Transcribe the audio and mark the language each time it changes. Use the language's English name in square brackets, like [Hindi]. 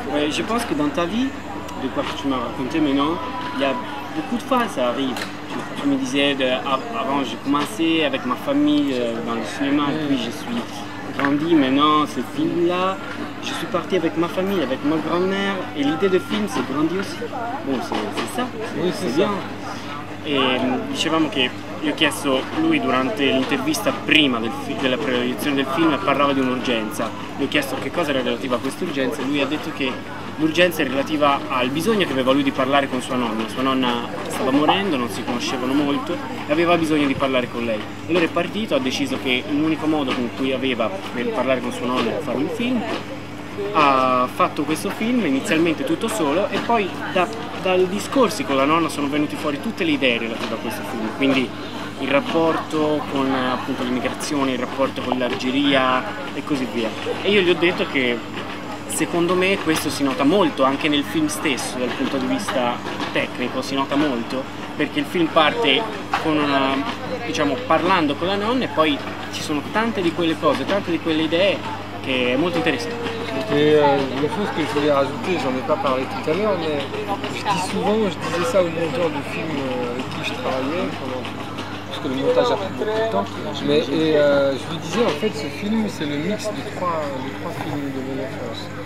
[French] Je pense que dans ta vie, de quoi que tu m'as raconté maintenant, il y a beaucoup de fois ça arrive. Tu me disais, avant j'ai commencé avec ma famille dans le cinéma, puis je suis grandi, maintenant ce film-là, je suis parti avec ma famille, avec ma grand-mère, et l'idée de film c'est grandi aussi. Bon, c'est ça, c'est bien. [Italian] E dicevamo che io ho chiesto, lui durante l'intervista prima della proiezione del film parlava di un'urgenza, gli ho chiesto che cosa era relativa a questa urgenza e lui ha detto che l'urgenza è relativa al bisogno che aveva lui di parlare con sua nonna stava morendo, non si conoscevano molto e aveva bisogno di parlare con lei. Allora è partito, ha deciso che l'unico modo con cui aveva per parlare con sua nonna era fare un film, ha fatto questo film inizialmente tutto solo e poi dai discorsi con la nonna sono venuti fuori tutte le idee relative a questo film, quindi il rapporto con appunto l'immigrazione, il rapporto con l'Algeria e così via. E io gli ho detto che secondo me questo si nota molto anche nel film stesso dal punto di vista tecnico, si nota molto perché il film parte con diciamo, parlando con la nonna e poi ci sono tante di quelle cose, tante di quelle idee che è molto interessante. [French] Et une chose que je voulais rajouter, j'en ai pas parlé tout à l'heure, mais je disais ça au monteur du film avec qui je travaillais, parce que le montage a pris beaucoup de temps, mais je lui disais en fait ce film c'est le mix de trois films de mon enfance.